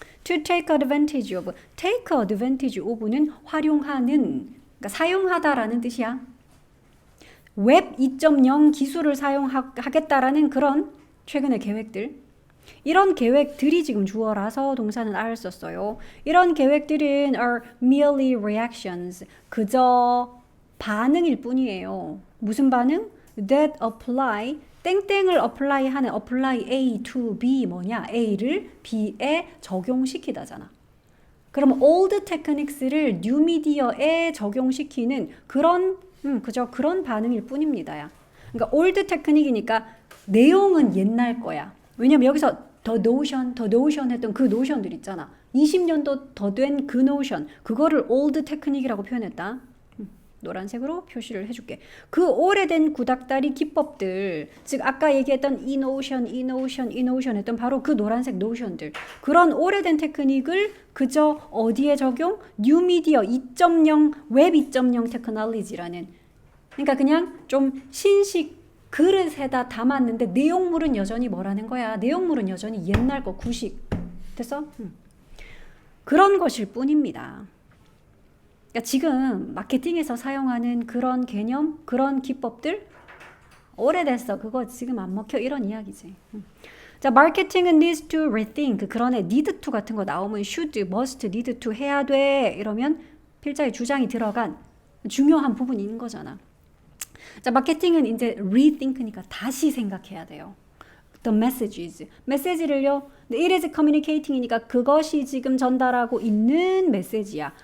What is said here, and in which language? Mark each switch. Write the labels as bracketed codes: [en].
[en] To take advantage of. [ko] take advantage of는 활용하는, 그러니까 사용하다라는 뜻이야. 웹 2.0 기술을 사용하겠다라는 그런 최근의 계획들. 이런 계획들이 지금 주어라서 동사는 are 썼어요. 이런 계획들은 [en] are merely reactions. [ko] 그저 반응일 뿐이에요. 무슨 반응? [en] That apply. [ko] 땡땡을 apply하는 [en] apply A to B [ko] 뭐냐? A를 B에 적용시키다잖아. 그럼 [en] old techniques [ko] 를 [en] new media [ko] 에 적용시키는 그런 그저 그런 반응일 뿐입니다야. 그러니까 old technique이니까 내용은 옛날 거야. 왜냐면 여기서 the notion 했던 그 노션들 있잖아. 20년도 더 된 그 노션. 그거를 old technique이라고 표현했다. 노란색으로 표시를 해줄게. 그 오래된 구닥다리 기법들, 즉 아까 얘기했던 이 노션 했던 바로 그 노란색 노션들. 그런 오래된 테크닉을 그저 어디에 적용? 뉴미디어 2.0, 웹 2.0 테크놀로지라는. 그러니까 그냥 좀 신식 그릇에다 담았는데 내용물은 여전히 뭐라는 거야? 내용물은 여전히 옛날 거 구식. 됐어? 그런 것일 뿐입니다. 그러니까 지금 마케팅에서 사용하는 그런 개념, 그런 기법들 오래됐어. 그거 지금 안 먹혀. 이런 이야기지. 자, 마케팅은 [en] needs to rethink. [ko] 그러네. need to 같은 거 나오면 should, must, need to 해야 돼. 이러면 필자의 주장이 들어간 중요한 부분인 거잖아. 자, 마케팅은 이제 rethink니까 다시 생각해야 돼요. [en] The messages. [ko] 메시지를요. [en] It is communicating [ko] 이니까 그것이 지금 전달하고 있는 메시지야.